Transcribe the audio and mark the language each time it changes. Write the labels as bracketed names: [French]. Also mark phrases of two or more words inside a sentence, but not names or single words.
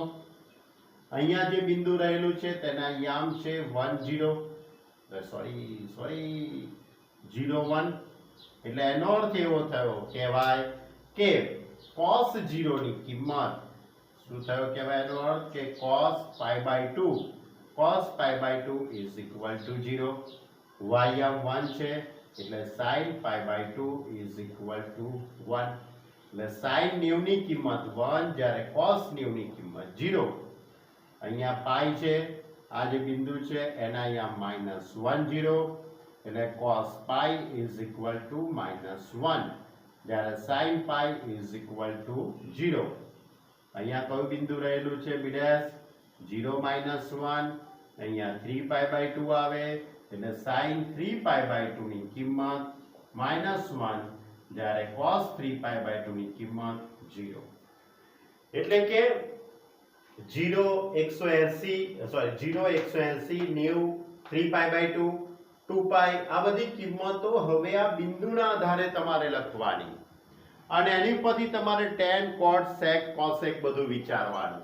[Gujarati] અહીંયા જે બિંદુ રહેલું છે તેના યામ છે 1 0, સોરી 0 1. એટલે એનો અર્થ એવો થયો કહેવાય કે cos 0 ની કિંમત શું થયો કહેવાય? એનો અર્થ કે [English] cos π/2 is equal to 0. [Gujarati] y યામ 1 છે એટલે [English] sin π/2 is equal to 1. [Gujarati] એટલે sin 90 ની કિંમત 1 જ્યારે cos 90 ની કિંમત 0. અહીંયા પાઈ છે, આ જે બિંદુ છે એના યામ -1 0 એટલે [English] cos pi is equal to -1 [Gujarati] જ્યારે [English] sin pi is equal to 0. [Gujarati] અહીંયા કયું બિંદુ રહેલું છે b' 0 -1. અહીંયા 3π/2 આવે એટલે sin 3π/2 ની કિંમત -1 જ્યારે cos 3π/2 ની કિંમત 0. એટલે કે 0 180 90 3π/2 2π આ બધી કિંમતો હવે આ બિંદુના આધારે તમારે લખવાની અને એની પરથી તમારે [English] tan cot sec cosec [Gujarati] બધું વિચારવાનું.